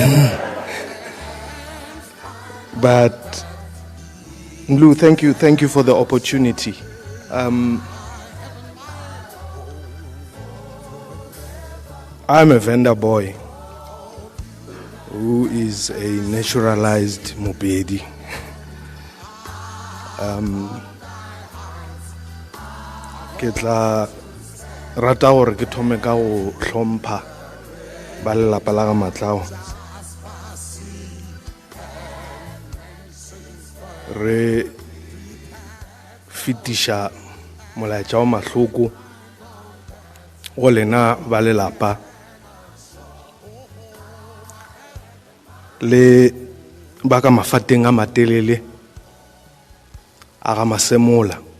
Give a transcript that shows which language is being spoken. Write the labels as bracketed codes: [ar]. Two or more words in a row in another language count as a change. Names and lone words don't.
[en] But, Lou, thank you for the opportunity. I'm a vendor boy who is a naturalized Mopedi. [nso] Ke tla rata gore ke thome ka go hlompha ba lelapa la ga Matlawa. Re fitisha molaetša wa mahloko go lena ba lelapa le ba ka mafateng a matelele a ga Masemola.